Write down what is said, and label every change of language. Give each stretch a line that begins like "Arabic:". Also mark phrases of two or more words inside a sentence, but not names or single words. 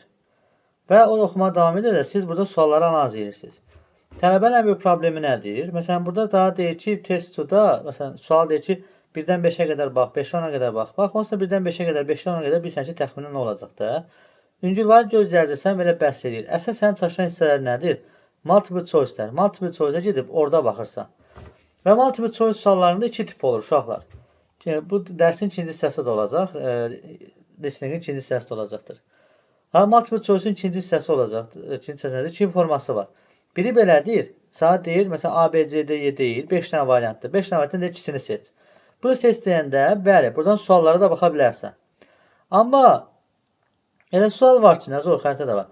Azerbaijani: Və o oxumağa davam edir də siz burada sualları analiz edirsiniz. Tələbənin bir problemi nədir? Məsələn, burada daha deyir ki, test 2-da, məsələn, sual deyir ki, 1-dən 5-ə qədər bax, 5-dən 10-a qədər bax. Bax, onsa 1-dən 5-ə qədər, 5-dən 10-a qədər bilsən ki, təxminən nə olacaq da. Üncülləri gözləyəcəksən, belə bəhs edir. Əsas sənin çalışan hissələr nədir?
English: Multiple choice-
Azerbaijani: lər.
English: Multiple choice-
Azerbaijani: ə gedib orada baxırsan. Və
English: multiple choice
Azerbaijani: suallarında 2 tip olur, uşaqlar. Bu dərsin ikinci hissəsi də olacaq. Listeningin ikinci hissəsi də olacaqdır.
English: Multiple choice-
Azerbaijani: un ikinci hissəsi olacaqdır. İkinci hissəsində 2 forması var. Biri belədir. Saat deyir, məsələn, A, B, C, D, Y deyil. 5 dənə variantdır. 5 dənə variantdan ikisini seç. Bunu seç deyəndə, bəli, buradan suallara da baxa bilərsən. Amma elə sual var ki, nə zor, xəritə də var.